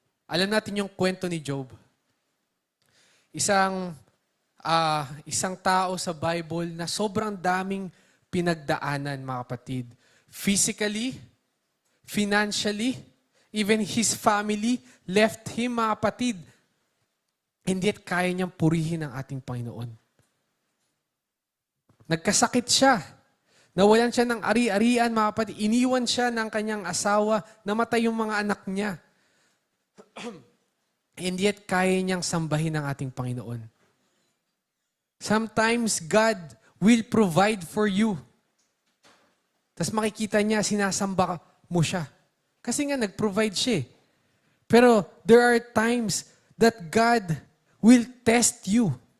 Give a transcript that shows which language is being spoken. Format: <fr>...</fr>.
<tl>Alam natin yung kwento ni Job. Isang tao sa Bible na sobrang daming pinagdaanan, mga kapatid.</tl> <en>Physically, financially, even his family left him,</en> <tl>mga kapatid.</tl> <en>And yet,</en> <tl>kaya niyang purihin ang ating Panginoon. Nagkasakit siya. Nawalan siya ng ari-arian, mga kapatid. Iniwan siya ng kanyang asawa. Namatay yung mga anak niya.</tl> <en>And yet,</en> <tl>kaya niyang sambahin ang ating Panginoon.</tl> <en>Sometimes, God will provide for you.</en> <tl>Tapos makikita niya, sinasamba mo siya. Kasi nga, nag-provide siya.</tl> <en>Pero, there are times that God will test you.</en>